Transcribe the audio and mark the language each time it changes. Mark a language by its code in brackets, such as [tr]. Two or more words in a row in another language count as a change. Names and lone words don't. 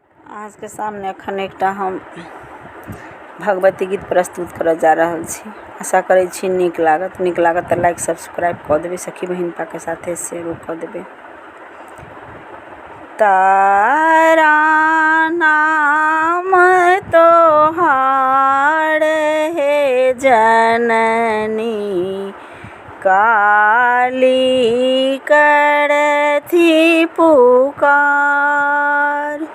[mai] आज के सामने अखन एकटा हम भगवती गीत प्रस्तुत करऽ जा रहल छी। आशा करै छी नीक लागत तऽ [en] like subscribe [mai] कऽ देबै, सखी बहिनपा के साथे शेयर कऽ देबै। तारा नाम तोहार हे जननी, काली करथी पुकार।